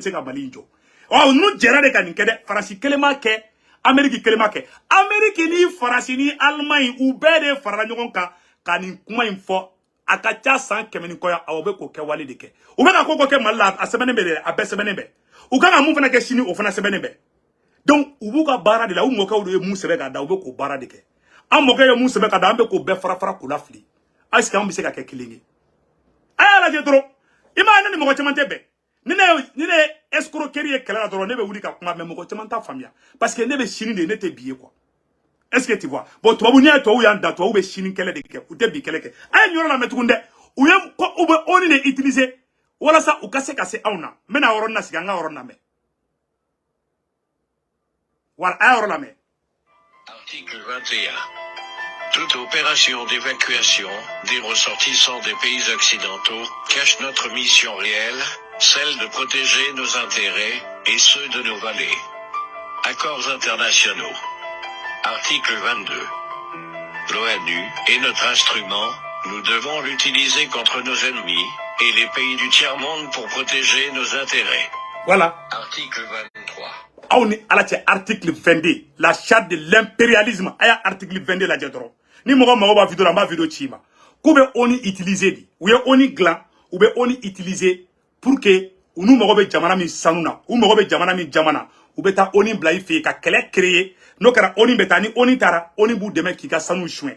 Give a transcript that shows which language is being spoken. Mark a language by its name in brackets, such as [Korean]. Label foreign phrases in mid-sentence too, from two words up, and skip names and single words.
[Bambara] se ka Mali in jɔ n'u jɛra de ka nin kɛ dɛ Faransi kelen m'a kɛ Amérique kelen m'a kɛ Amérique ni Faransi ni Allemagne u bɛɛ de farala ɲɔgɔn kan ka nin kuma in fɔ a ka ca san 100 ni kɔ ya aw bɛ k'o kɛ wale de kɛ u bɛ ka ko kɛ Mali la a sɛbɛnnen bɛ dɛ a bɛɛ sɛbɛnnen bɛ u kan ka mun fana kɛ sini o fana sɛbɛnnen bɛ donc u b'u ka baara de la u mɔkɛw de ye mun sɛbɛn ka da u bɛ k'o baara de kɛ an mɔkɛ ye mun sɛbɛn ka da an bɛ k'o bɛɛ fara fara k'u la fili [French] est-ce que [Bambara] an bɛ se ka kɛ kelen ye a y'a lajɛ dɔrɔn i m'a ye ne ni mɔgɔ caman tɛ bɛn ni ne escroquerie ye kɛlɛ la dɔrɔn ne bɛ wuli ka kuma mais mɔgɔ caman t'a faamuya [French] parce que [Bambara] ne bɛ sini de ne tɛ bi ye [French] quoi est-ce que tu vois bon [Bambara] tubabu n'i ye tubabu y'an da tubabu bɛ sini kɛlɛ de kɛ u tɛ bi kɛlɛ kɛ a ye nin yɔrɔ lamɛn tuguni dɛ u bɛ ONU de utiliser walasa u ka se anw na n bɛna yɔrɔ nin sigi an ka yɔrɔ lamɛn voilà a yɔrɔ lamɛn. [French] Article 21. Toute opération d'évacuation des ressortissants des pays occidentaux cache notre mission réelle, celle de protéger nos intérêts et ceux de nos valets. Accords internationaux. Article 22. L'ONU est notre instrument, nous devons l'utiliser contre nos ennemis et les pays du tiers-monde pour protéger nos intérêts. Voilà. Article 23. On est à l'article 22, la charte de l'impérialisme. Il y a l'article 22 là, [Bambara] dɔrɔn. Ni mɔgɔ mago b'a vidéo la, n b'a vidéo ci ma. K'u bɛ ONU utiliser de. U ye ONU dilan, u bɛ ONU utiliser [French] pour que [Bambara] u n'u mago bɛ jamana min sanu na, u mago bɛ jamana min jamana, u bɛ taa ONU bila i fɛ yen ka kɛlɛ créer. N'o kɛra ONU bɛ taa ni ONU taara, ONU b'u dɛmɛ k'i ka sanu suɲɛ.